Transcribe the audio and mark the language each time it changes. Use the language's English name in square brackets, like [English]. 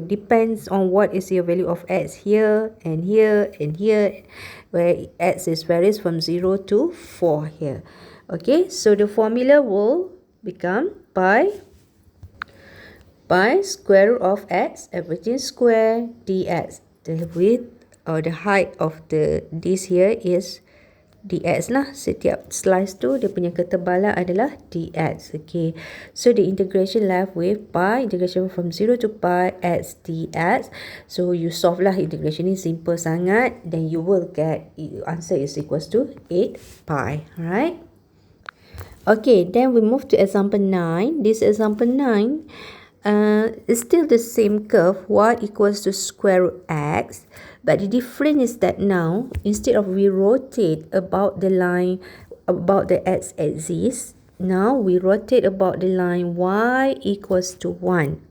[English] Depends on what is your value of X here and here and here, where X is varies from 0 to 4 here. Okay, so the formula will become pi square root of X, everything square, dx. The width or the height of this here is dx lah. [Malay] Setiap slice tu dia punya ketebalan adalah dx. [English] Okay, so the integration left with pi, integration from 0 to pi x dx. So you solve lah integration ni, simple sangat. Then you will get answer is equals to 8 pi. Alright. Okay, then we move to example 9. This example 9 is still the same curve, y equals to square root x, but the difference is that now instead of we rotate about the line about the x-axis, now we rotate about the line y equals to 1.